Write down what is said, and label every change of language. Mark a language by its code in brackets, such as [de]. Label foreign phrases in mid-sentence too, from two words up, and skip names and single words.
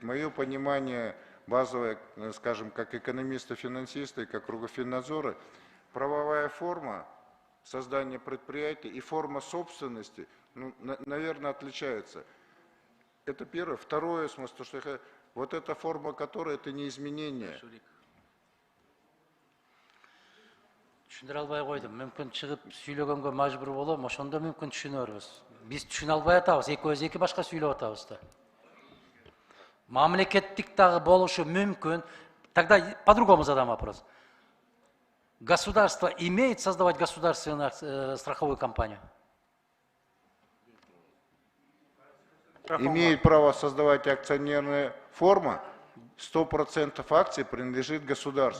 [ru] Мое понимание базовое, скажем, как экономиста-финансиста и как Финнадзора, правовая форма создания предприятия и форма собственности, наверное, отличаются. Это первое. Второе, смысл, что вот эта форма, которая это не изменение. [ky] Түшүндүрө албай койдум. Мүмкүн чыгып сүйлөгөнгө мажбур болом, ошондо мүмкүн түшүнөрбүз. Биз түшүнө албай атабыз, экөөбүз эки башка сүйлөп атабыз да. Мамлекеттик дагы болушу мүмкүн. [ru] Тогда по-другому задам вопрос. Государство имеет создавать государственную страховую компанию? Имеет право создавать акционерная форма, 100% акций принадлежит государству.